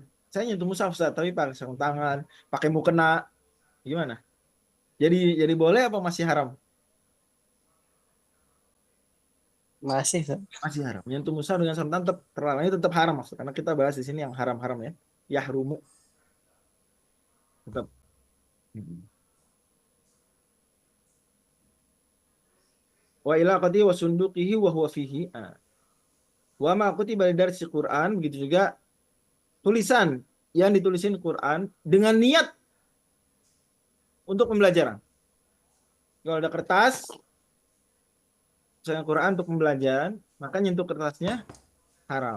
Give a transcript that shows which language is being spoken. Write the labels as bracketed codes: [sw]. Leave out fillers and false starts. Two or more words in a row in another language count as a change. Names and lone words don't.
[id] Saya nyentuh mushaf Ustaz, tapi pakai sarung tangan, pakai mukena, gimana? Jadi boleh apa masih haram? Masih, Ustaz. Masih haram. Nyentuh mushaf dengan sarung tangan terlarangnya tetap haram maksud. Karena kita bahas di sini yang haram-haram ya. Yahrumu. Tetap. [ar] وعلاقته وصندوقه وهو فيه. وما كتب درس قرآن, [id] begitu juga tulisan yang ditulisin Quran dengan niat untuk pembelajaran. Kalau ada kertas misalnya Quran untuk pembelajaran, maka nyentuh kertasnya haram.